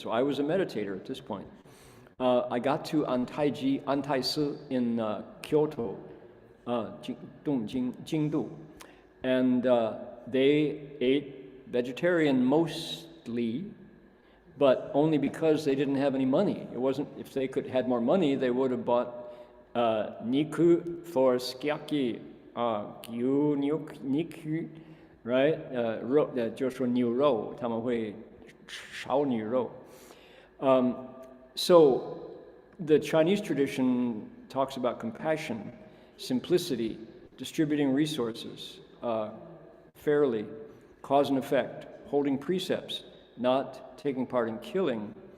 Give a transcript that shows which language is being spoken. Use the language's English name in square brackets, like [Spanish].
[English] So I was a meditator at this point. I got to Antaisi in Kyoto, Jingdu, and they ate vegetarian mostly, but only because they didn't have any money. It wasn't, if they had more money, they would have bought niku for sukiyaki, gyu niku, right? [Chinese] 就是说牛肉，他们会烧牛肉。 [English] So the Chinese tradition talks about compassion, simplicity, distributing resources fairly, cause and effect, holding precepts, not taking part in killing.